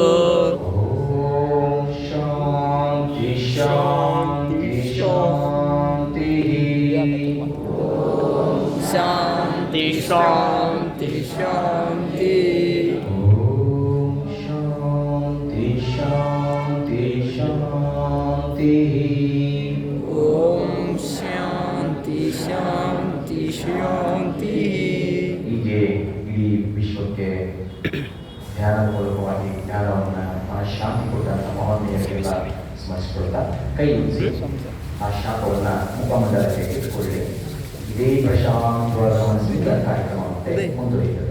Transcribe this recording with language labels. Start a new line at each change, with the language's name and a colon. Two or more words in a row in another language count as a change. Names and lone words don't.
Sanskrit: ॐ शान्ति शान्ति शान्तिः शान्ति शान्ति शान्ति ॐ शान्ति शान्ति शान्तिः ॐ शान्ति शान्ति ಶಾಂತಿಃ
Kannada: ಹೀಗೆ ಇಡೀ ವಿಶ್ವಕ್ಕೆ ಧ್ಯಾನಪೂರ್ವಕವಾಗಿ ಜ್ಞಾನವನ್ನು ಶಾಂತಿ ಕೊಟ್ಟಂತ ಮಹೋದಯರಿಗೆಲ್ಲ ಸ್ಮರಿಸಿಕೊಳ್ತಾ ಕೈ ಉಜ್ಜಿ ಆ ಶಾಪವನ್ನು ಮುಖಮಂಡಲಕ್ಕೆ ಇಟ್ಟುಕೊಳ್ಳಿ. ಇದೇ ಪ್ರಶಾಂತವಾದ ಮನಸ್ಸಿನಿಂದ ಕಾರ್ಯಕ್ರಮ ಮುಂದುವರಿಯುತ್ತದೆ.